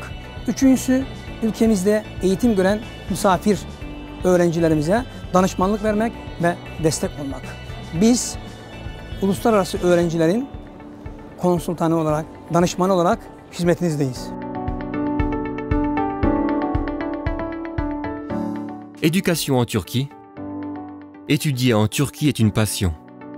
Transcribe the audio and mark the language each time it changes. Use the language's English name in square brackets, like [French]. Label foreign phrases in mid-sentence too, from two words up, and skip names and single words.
[Turkish] Üçüncüsü ülkemizde eğitim gören misafir öğrencilerimize danışmanlık vermek ve destek olmak. Biz uluslararası öğrencilerin konsultanı olarak, danışmanı olarak hizmetinizdeyiz. [French] Éducation en Turquie. Étudier en Turquie est une passion.